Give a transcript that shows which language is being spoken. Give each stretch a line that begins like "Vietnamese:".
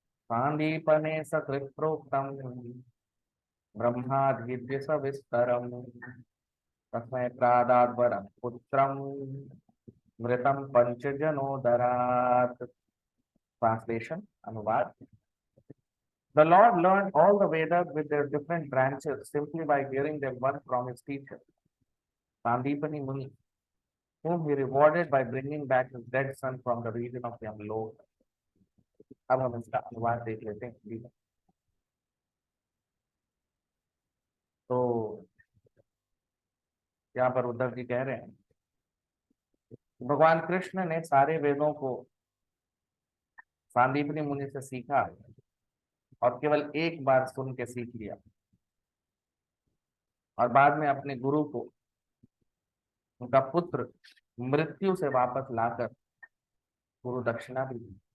Sanskrit: पांदीपने सकृत्प्रोक्तम ब्रह्मादीत्य सविस्तरम तस्मै प्रादाद्वरम पुत्रम मृतम पंचजनोदरात्।
Hindi: ट्रांसलेशन, अनुवाद।
English: The Lord learned all the Vedas with their different branches simply by hearing them one from his teacher, Sandipani Muni, whom he rewarded by bringing back his dead son from the region of Yamlok.
Hindi: अब हम इसका अनुवाद देख लेते हैं हिंदी में। तो यहाँ पर उद्धव जी कह रहे हैं, भगवान कृष्ण ने सारे वेदों को सांदीपनी मुनि से सीखा, और केवल एक बार सुन के सीख लिया, और बाद में अपने गुरु को उनका पुत्र मृत्यु से वापस लाकर गुरु दक्षिणा भी दी।